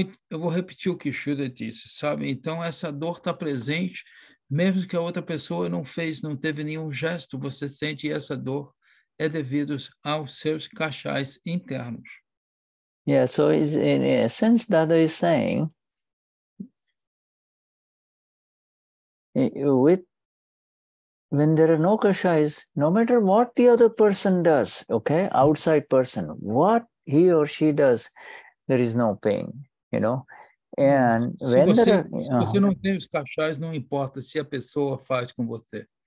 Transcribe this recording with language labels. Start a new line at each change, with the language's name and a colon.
Portuguese: Eu vou repetir o que Shuddha disse, sabe? Então, essa dor está presente, mesmo que a outra pessoa não teve nenhum gesto, você sente essa dor, é devido aos seus kashais internos.
English: Yeah, so in essence, Dada is saying, when there are no kashais, no matter what the other person does, okay, outside person, what he or she does, there is no pain, you know. And when
Portuguese: se você não tem os kashais, não importa se a pessoa faz com você.